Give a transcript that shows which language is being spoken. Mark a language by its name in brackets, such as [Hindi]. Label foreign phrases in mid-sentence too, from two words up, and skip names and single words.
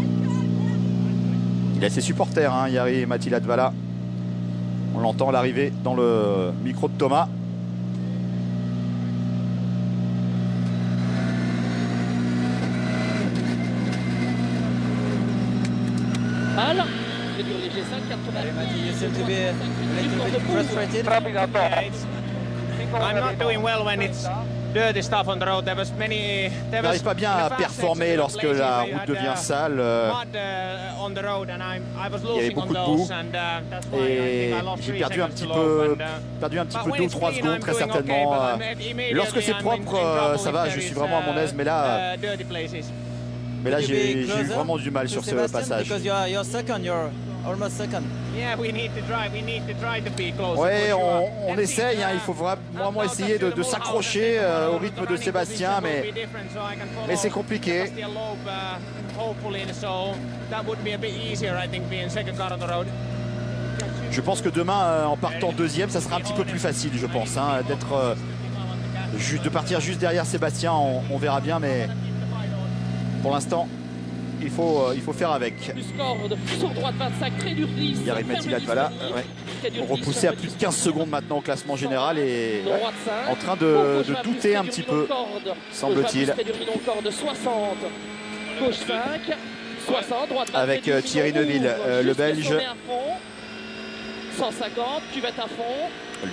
[French] a ses supporters, hein, Jari Matti Latvala. On l'entend à l'arrivée dans le micro de Thomas. Al, très dur léger 5,80. [English] You seem to be a little bit frustrated. I'm not doing well when it's dirty stuff on the road. There was many. [French] Il n'arrive pas bien à performer lorsque la route devient sale. Il y avait beaucoup de boue et j'ai perdu un petit peu 2 ou 3 secondes très certainement. Lorsque c'est propre, ça va, je suis vraiment à mon aise, mais là j'ai eu vraiment du mal sur ce passage. [English] You're second, you're almost second. [French] Ouais, on essaye, hein, il faut vraiment essayer de s'accrocher au rythme de Sébastien, mais c'est compliqué. Je pense que demain, en partant deuxième, ça sera un petit peu plus facile, je pense, hein, de partir juste derrière Sébastien, on verra bien, mais pour l'instant, il faut faire avec. Yaril-Matti Latvala, repoussé à plus de 15 secondes maintenant au classement général et en train de douter un petit peu, semble-t-il. Avec Thierry Neuville, le Belge. 150, cuvette à fond.